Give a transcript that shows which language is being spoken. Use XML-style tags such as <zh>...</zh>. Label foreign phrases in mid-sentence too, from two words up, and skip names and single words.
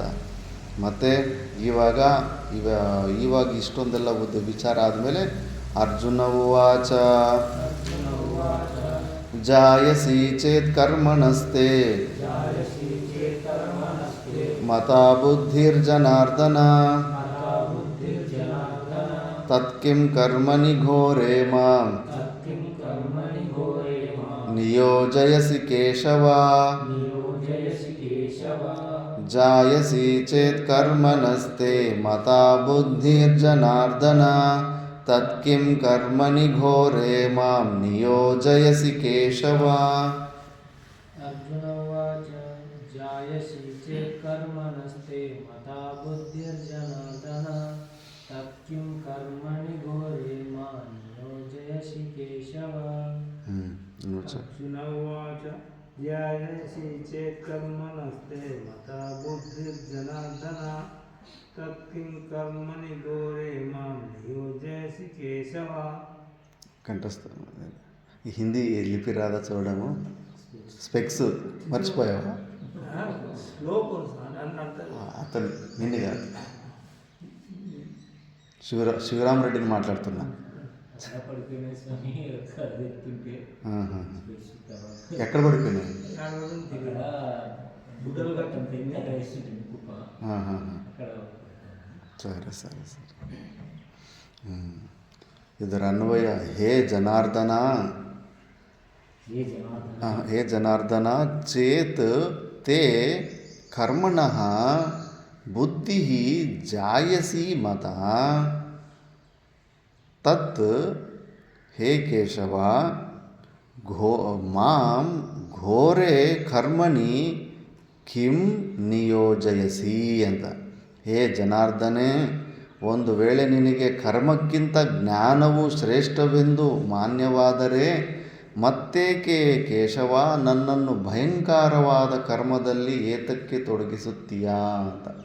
<kn>ಮತ್ತು ಇವಾಗ ಇಷ್ಟೊಂದೆಲ್ಲ ವಿಚಾರ ಆದಮೇಲೆ</kn> <sa>ಅರ್ಜುನ ಉವಾಚ ಜಾಯಸಿ ಚೇತ್ ಕರ್ಮಣಸ್ತೆ ಮತಾ ಬುದ್ಧಿರ್ಜನಾರ್ದನ ತತ್ಕಿಂ ಕರ್ಮಣಿ ಘೋರೆ ಮಾಂ ನಿಯೋಜಯಸಿ ಕೇಶವ. ಜಾಯಸಿ ಚೇತ್ ಕರ್ಮಣಸ್ತೆ ಮತಾ ಬುದ್ಧಿರ್ಜನಾರ್ದನ ತತ್ಕಿಂ ಕರ್ಮಣಿ ಘೋರೆ ಮಾಂ ನಿಯೋಜಯಸಿ ಕೇಶವ. ಅರ್ಜುನ ಉವಾಚ ಜಾಯಸಿ ಚೇತ್ ಕರ್ಮಣಸ್ತೆ ಮತಾ ಬುದ್ಧಿರ್ಜನಾರ್ದನ ತತ್ಕಿಂ ಕರ್ಮಣಿ ಘೋರೆ ಮಾಂ ನಿಯೋಜಯಸಿ ಕೇಶವ. ಅರ್ಜುನ ಉವಾಚ ಧ್ಯಾಯಸಿ ಚೇತ್ ಕರ್ಮಣಸ್ತೆ ಮತಾ ಬುದ್ಧಿರ್ಜನಾರ್ದನ ತತ್ಕಿಂ ಕರ್ಮಣಿ ಘೋರೆ ಮಾಂ ನಿಯೋಜಯಸಿ ಕೇಶವ.</sa> <te>కంఠస్థ ఈ హిందీ లిపి రాదా చూడము, స్పెక్స్ మర్చిపోయావా? అతను నిన్ను కాదు, శివరామ్ రెడ్డిని మాట్లాడుతున్నా. ఎక్కడ పడిపోయినాయి? సరే సరే సరే.</te> <kn>ಇದರ ಅನ್ವಯ</kn> <sa>ಹೇ ಜನಾರ್ದನ, ಹೇ ಜನಾರ್ದನ ಚೇತ್ ತೇ ಕರ್ಮಣಃ ಬುದ್ಧಿ ಜಾಯಸಿ ಮತ ತತ್ ಹೇ ಕೇಶವ ಮಾಂ ಘೋರೆ ಕರ್ಮಣಿ ಕಿಂ ನಿಯೋಜಯಸಿ ಅಂತ.</sa> <kn>ಹೇ ಜನಾರ್ದನೇ, ಒಂದು ವೇಳೆ ನಿನಗೆ ಕರ್ಮಕ್ಕಿಂತ ಜ್ಞಾನವು ಶ್ರೇಷ್ಠವೆಂದು ಮಾನ್ಯವಾದರೆ ಮತ್ತೇಕೆ ಕೇಶವ ನನ್ನನ್ನು ಭಯಂಕರವಾದ ಕರ್ಮದಲ್ಲಿ ಏತಕ್ಕೆ ತೊಡಗಿಸುತ್ತೀಯಾ ಅಂತ.</kn>